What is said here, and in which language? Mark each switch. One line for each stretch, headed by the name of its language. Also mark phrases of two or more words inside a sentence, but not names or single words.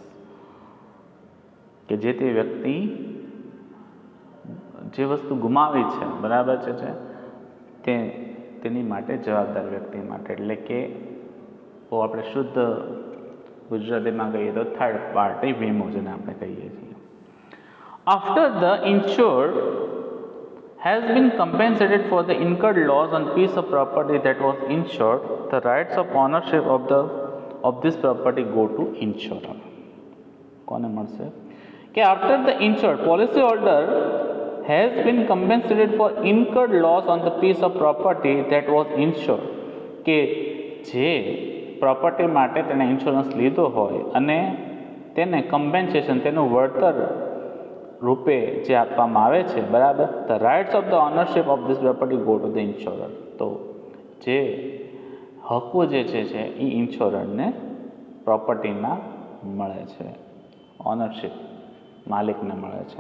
Gujarati: કે જે તે વ્યક્તિ જે વસ્તુ ગુમાવી છે બરાબર છે તેની માટે જવાબદાર વ્યક્તિ માટે, એટલે કે આપણે શુદ્ધ ગુજરાતીમાં કહીએ તો
English: third party
Gujarati: વીમો જેને આપણે કહીએ છીએ.
English: after the insured has been compensated for the incurred loss on piece of property that was insured, the rights of ownership of this property go to insurer.
Gujarati: કોને મળશે?
English: કે after the insured policy holder has been compensated for incurred loss on the piece of property that was insured.
Gujarati: કે જે પ્રોપર્ટી માટે તેને ઇન્સ્યોરન્સ લીધો હોય અને તેને કમ્પેન્સેશન, તેનું વળતર રૂપે જે આપવામાં આવે છે બરાબર,
English: the rights of the ownership of this property go to the insurer.
Gujarati: તો જે હકો જે છે એ ઇન્શ્યોરરને પ્રોપર્ટીના મળે છે, ઓનરશિપ માલિકને મળે છે.